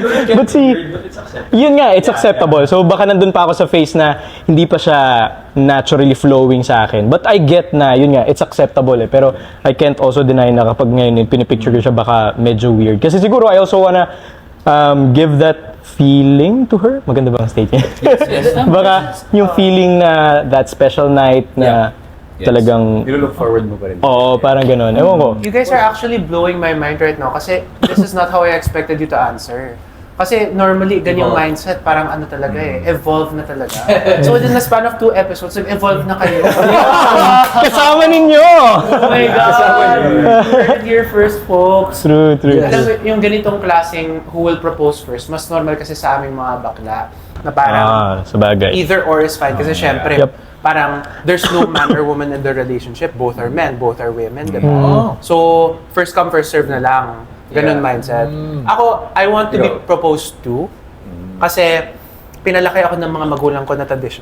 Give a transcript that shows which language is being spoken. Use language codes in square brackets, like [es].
[en] But [tl] yun nga, [en] it's acceptable. [tl] So baka nandun pa ako sa phase na hindi pa siya naturally flowing sa akin. [en] But I get [tl] na, yun nga, [en] it's acceptable [tl] Pero [en] I can't also deny [tl] na kapag ngayon pinipicture ko siya, baka medyo weird. Kasi siguro [en] I also wanna give that feeling to her. [tl] Maganda ba ang statement? [en] Yes. [tl] Baka yung feeling na [en] that special night [tl] na talagang... [en] You look forward mo pa rin. [tl] Oo, parang gano'n. Ewan ko. [en] You guys are actually blowing my mind right now [tl] kasi [en] this is not how I expected you to answer. [tl] Kasi normally, ganyang mindset, parang ano talaga evolve na talaga. So within the span of 2 episodes, nag-evolve na kayo. Kasama ninyo! [en] Oh my God! You heard it here first, folks. True. [tl] Alam mo, yung ganitong klaseng who will propose first, mas normal kasi sa aming mga bakla. Na parang sabagay. [en] either or is fine. [tl] Kasi syempre, [en] Yep. parang there's no man or woman in the relationship. Both are men, both are women, diba? So, first come, first serve [tl] na lang. Ganun mindset. [en] Ako, I want to be proposed to. [tl] Kasi, pinalaki ako ng mga magulang ko na tradition.